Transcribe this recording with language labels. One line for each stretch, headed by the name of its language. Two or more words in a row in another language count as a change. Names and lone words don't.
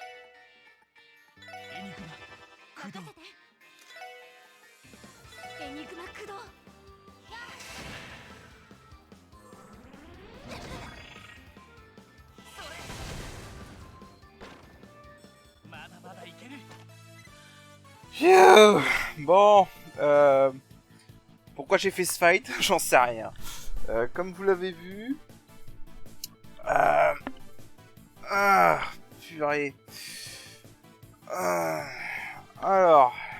Japanese: エニグマ駆動。任せて。エニグマ駆動。それ。まだまだいける。 Phew.
French: Bon, pourquoi j'ai fait ce fight? J'en sais rien. Comme vous l'avez vu... purée. Alors...